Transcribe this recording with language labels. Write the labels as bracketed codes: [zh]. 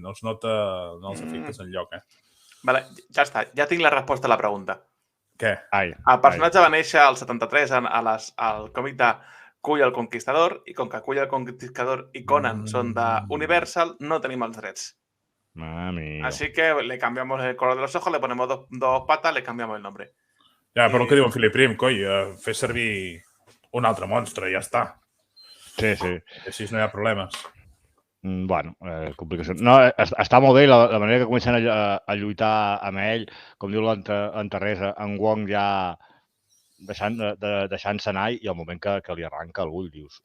[ca] No es nota els efectes enlloc. Vale, ja està. Ja tinc la resposta a la pregunta. Què? El personatge va néixer al 73 al còmic de Kull el Conquistador, i com que Kull el Conquistador [es] y Conan son de Universal, [ca] no tenim els drets. [es] Así que le cambiamos el color de los ojos, le ponemos dos patas, le cambiamos el nombre. [ca] Ja, però el que diu en Philip Prim, coi, fer servir un altre monstre, ja està. Sí. Així no hi ha problemes. Bueno, complicacions. No, està molt bé la manera que comencen a lluitar amb ell, com diu en Teresa, en Wong ja deixant-se anar i al moment que li arranca el ull, dius...